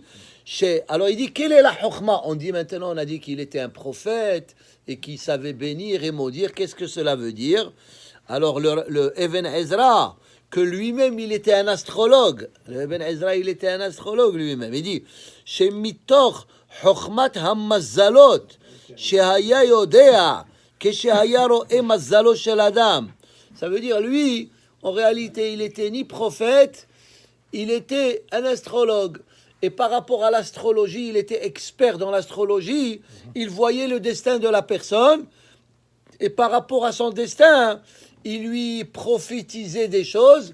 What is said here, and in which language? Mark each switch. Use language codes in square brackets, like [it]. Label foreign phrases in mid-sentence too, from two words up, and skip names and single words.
[fr] Alors il dit, quelle est la chokhma? On dit maintenant, on a dit qu'il était un prophète et qu'il savait bénir et maudire. Qu'est-ce que cela veut dire? Alors le Even Ezra, que lui-même il était un astrologue. Le Even Ezra, il était un astrologue lui-même. Il dit, chez [he] מתוך חכמת המזלות, שהיה יודע, que שהיה רואה מזלו של אדם. [fr] Ça veut dire, lui, en réalité, il était ni prophète, il était un astrologue. Et par rapport à l'astrologie, il était expert dans l'astrologie. Il voyait le destin de la personne. Et par rapport à son destin, il lui prophétisait des choses.